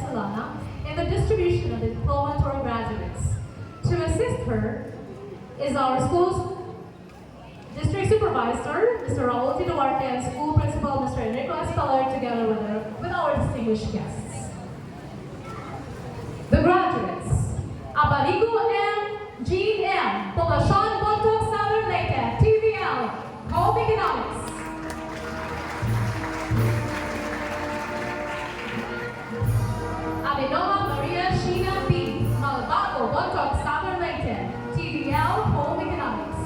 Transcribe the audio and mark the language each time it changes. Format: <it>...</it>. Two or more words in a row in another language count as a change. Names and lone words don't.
<en>Solana, in the distribution of the diploma to our graduates. To assist her is our school's District Supervisor, Mr. Raul T. Duarte, and School Principal, Mr. Enrico Espeller, together with our distinguished guests. The graduates, Abarigo M. Jean M. Poblacion Bontoc Southern Leyte, TVL, Home Economics. Abinoa Maria Sheena B. Malbago Bontoc Southern Leyte, TVL, Home Economics.</en>